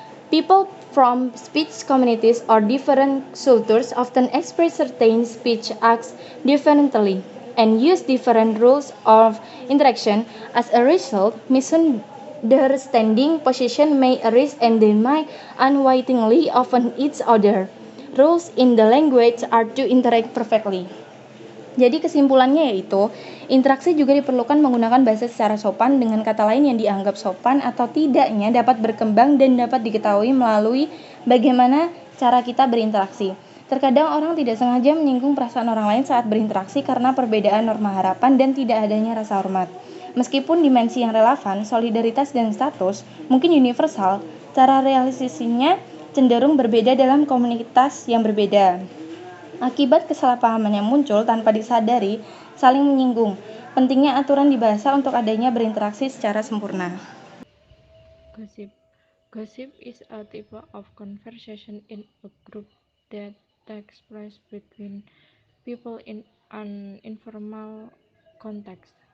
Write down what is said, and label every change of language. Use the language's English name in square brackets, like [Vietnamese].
[English] People from speech communities or different cultures often express certain speech acts differently and use different rules of interaction. As a result, misunderstanding position may arise and they may unwittingly offend each other. Rules in the language are to interact perfectly. [Indonesian] Jadi kesimpulannya yaitu, interaksi juga diperlukan menggunakan bahasa secara sopan dengan kata lain yang dianggap sopan atau tidaknya dapat berkembang dan dapat diketahui melalui bagaimana cara kita berinteraksi. Terkadang orang tidak sengaja menyinggung perasaan orang lain saat berinteraksi karena perbedaan norma harapan dan tidak adanya rasa hormat. Meskipun dimensi yang relevan, solidaritas dan status mungkin universal, cara realisasinya cenderung berbeda dalam komunitas yang berbeda. Akibat kesalahpahaman yang muncul tanpa disadari, saling menyinggung. Pentingnya aturan di bahasa untuk adanya berinteraksi secara sempurna. [English] Gossip. Gossip is a type of conversation in a group that takes place between people in an informal context.